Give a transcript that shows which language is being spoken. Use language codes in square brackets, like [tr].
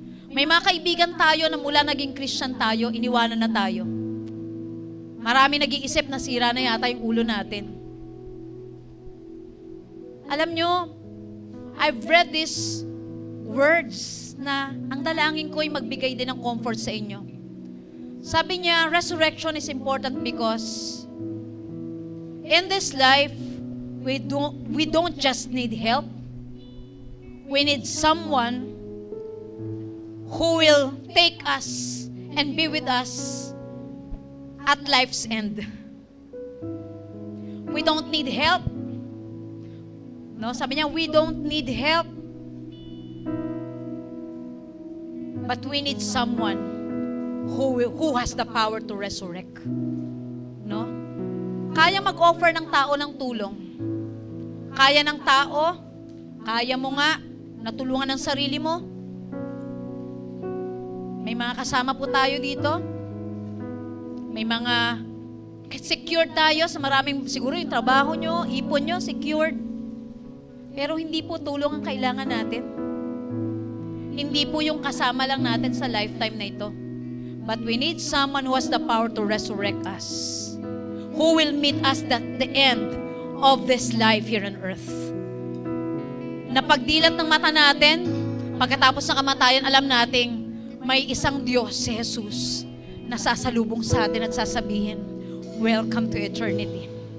[tl] May mga kaibigan tayo na mula naging Christian tayo, iniwanan na tayo. Marami nag-iisip na sira na yata yung ulo natin. Alam nyo, [en] I've read these words [tl] na ang dalangin ko ay magbigay din ng comfort sa inyo. Sabi niya, [en] resurrection is important because in this life, we don't just need help. We need someone who will take us and be with us at life's end. We don't need help. No, [tl] sabi niya, [en] we don't need help. But we need someone who has the power to resurrect. No? [tl] Kaya mag-offer ng tao ng tulong. Kaya ng tao, kaya mo nga, natulungan ng sarili mo. May mga kasama po tayo dito. May mga secured tayo sa maraming, siguro yung trabaho nyo, ipon nyo, secured. Pero hindi po tulong ang kailangan natin. Hindi po yung kasama lang natin sa lifetime na ito. [en] But we need someone who has the power to resurrect us. Who will meet us at the end of this life here on earth. [tl] Na pagdilat ng mata natin, pagkatapos ng kamatayan, alam nating may isang Diyos, si Jesus, na sasalubong sa atin at sasabihin, [en] welcome to eternity.